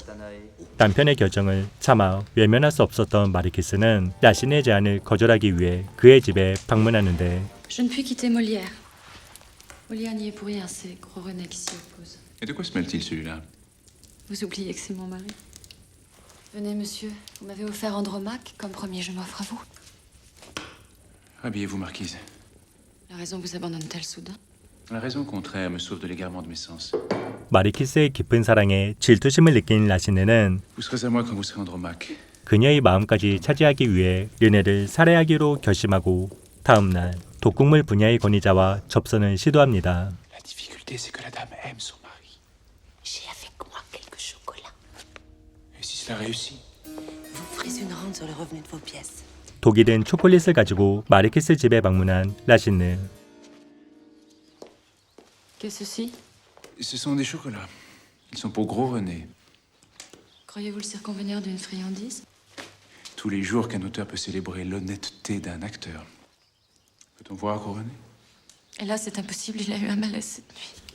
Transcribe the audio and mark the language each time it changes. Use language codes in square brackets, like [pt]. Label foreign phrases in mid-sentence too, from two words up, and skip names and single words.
[ko] 남편의 결정을 차마 외면할 수 없었던 마르키스는 라시네의 제안을 거절하기 위해 그의 집에 방문하는데 [fr] Je ne puis quitter Molière. Molière n'y est pour rien, c'est Gros René qui s'y oppose. Et de quoi se mêle-t-il, celui-là? Vous oubliez que c'est mon mari. Venez, monsieur, vous m'avez offert Andromaque, comme promis, je m'offre à vous. Habillez-vous, marquise. La raison vous abandonne-t-elle soudain? La raison contraire me sauve de l'égarement de mes sens. [ko] 마르키스의 깊은 사랑에 질투심을 느낀 라시네는 [fr] Vous serez à moi quand vous serez Andromaque. [ko] 그녀의 마음까지 차지하기 위해 르네를 살해하기로 결심하고 다음 날 독극물 분야의 권위자와 접선을 시도합니다. [fr] La difficulté, c'est que la dame aime son mari. J'ai avec moi quelques chocolats. Et si cela réussit? Vous ferez une rente sur le revenu de vos pièces. [ko] 독일은 초콜릿을 가지고 마르키스 집에 방문한 라시네. [fr] Qu'est-ce ceci? Ce sont des chocolats. Ils sont pour Gros René. Croyez-vous le circonvenir d'une friandise? Tous les jours qu'un auteur peut célébrer l'honnêteté d'un acteur. Peut-on voir Gros René? Et là, c'est impossible, il a eu un malaise cette nuit.